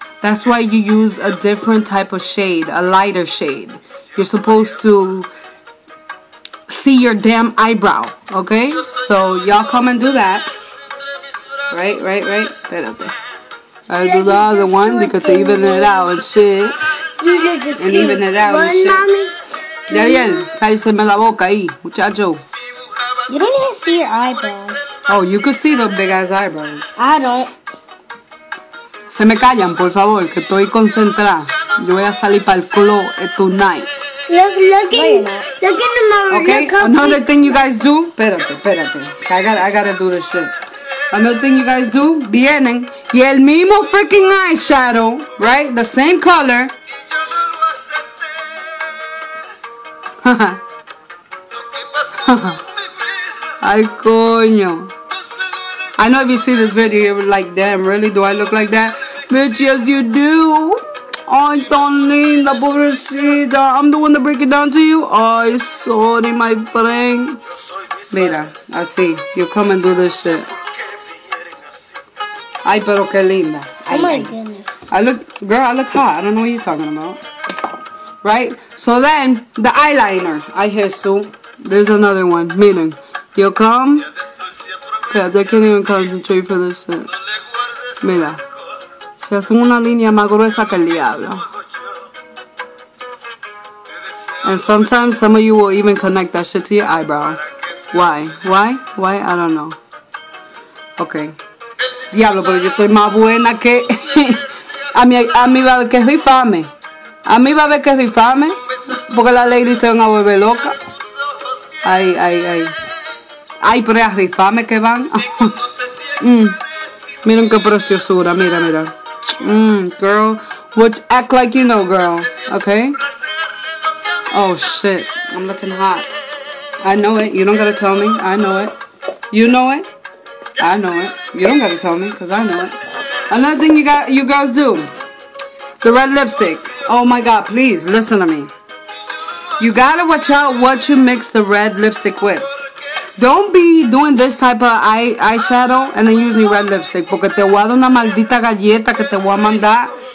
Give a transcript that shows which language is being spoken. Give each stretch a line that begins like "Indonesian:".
English: That's why you use a different type of shade, a lighter shade. You're supposed to see your damn eyebrow, okay? So, y'all come and do that. Right?
Spanish: Espérate.
English: I'll do the other one because they even it out and shit. And even it out and shit.
Spanish: Dariel, cállese la boca ahí, muchacho.
English: You don't even see your eyebrows. Oh, you could see the big ass eyebrows. I don't.
Spanish: Se me callan, por favor, que estoy concentrada. Yo voy a salir para el club tonight.
English: Look in the mirror. Okay, another thing you guys do.
Spanish: Espérate.
English: I gotta do this shit. Another thing you guys do.
Spanish: Vienen y el mismo
English: freaking eyeshadow, right? The same color.
Spanish: Ay, coño.
English: I know if you see this video, you're like, damn, really? Do I look like that? Bitch, yes, you do.
Spanish: Ay, tan linda, pobrecita.
English: I'm the one to break it down to you. Ay, sorry, my friend.
Spanish: Mira, así.
English: You come and do this shit.
Spanish: Ay, pero qué linda. Ay,
English: oh, my goodness. I look hot. I don't know what you're talking about. Right? So then, the eyeliner.
Spanish: Ay, Jesús.
English: There's another one.
Spanish: Miren.
English: You come. Yeah, they can't even concentrate for this shit.
Spanish: Mira. Se hacen una línea más gruesa que el diablo.
English: And sometimes some of you will even connect that shit to your eyebrow. Why? I don't know. Okay.
Spanish: Diablo, pero yo estoy más buena que... a mí va a haber que rifarme. A mí va a haber que rifarme. Porque las ladies se van a volver locas. Ay, pero a rifarme que van. Miren qué preciosura. Mira. Girl.
English: Act like you know, girl. Okay? Oh, shit. I'm looking hot. I know it. You don't gotta tell me. I know it. You know it. I know it. You don't gotta tell me, because I know it. Another thing you guys do. The red lipstick. Oh my god, please, listen to me. You gotta watch out what you mix the red lipstick with. Don't be doing this type of eyeshadow and then using red lipstick.
Spanish: Porque te voy a dar una maldita galleta que te voy a mandar.